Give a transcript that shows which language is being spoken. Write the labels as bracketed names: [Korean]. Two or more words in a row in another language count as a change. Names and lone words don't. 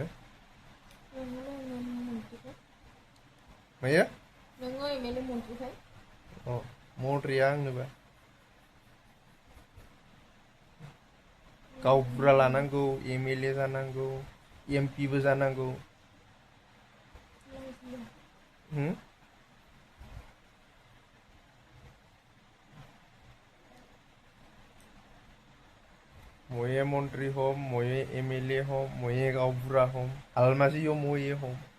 [Bodo] नोङो मन्थ्रिखौ मायो नोङो एमएलए मन्थ्रिखाय अ मद्रिया आंनोबा गाव बुरजा लानांगौ एमएलए जानांगौ एमपिबो जानांगौ [Assamese] হুম ময়ে মন্ত্ৰী হ'ম ময়ে এমএলএ হ'ম ময়ে গাঁওবুঢ়া হ'ম হালমাজিও ময়ে হ'ম